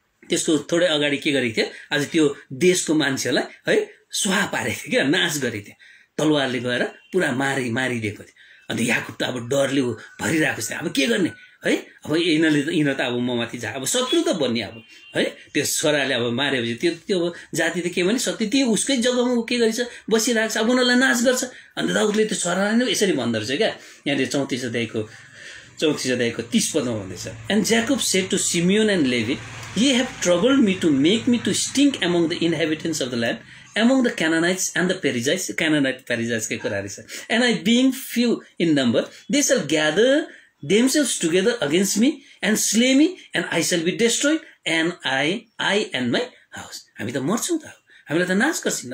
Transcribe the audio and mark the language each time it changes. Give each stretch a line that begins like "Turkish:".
Nepali: त्यसको थोरै अगाडि के गरेको थियो आज त्यो देशको मान्छेलाई है स्वाहा पारेको थियो क्या नाश गरेको थियो तलवारले गएर पुरा मारिदिएको थियो अन्त याकुब त अब डरले भरिरहेको थियो अब के गर्ने है अब यिनीहरू त अब ममाथि अब शत्रु त बन्ने अब है त्यो छोराले अब मारेपछि त्यो जाति त के भने सत्य त्यो उसकै जग्गामा के गरेछ बसिरहेको छ अब उनीहरूलाई नाश गर्छ अन्त दाउदले त्यो छोरालाई नै यसरी भन्दो रहेछ क्या यहाँनिर 34 अध्यायको 30 पदमा भन्दैछ
English: and Jacob said to Simeon and Levi Ye have troubled me to make me to stink among the inhabitants of the land, among the Canaanites and the Perizzites, Perizzites
Nepali: के कुरा रहेछ.
English: And I being few in number, they shall gather themselves together against me and slay me, and I shall be destroyed, and I and my house.
Nepali: हामी त मर्छौं त, हामीलाई त नाश गर्छिन्.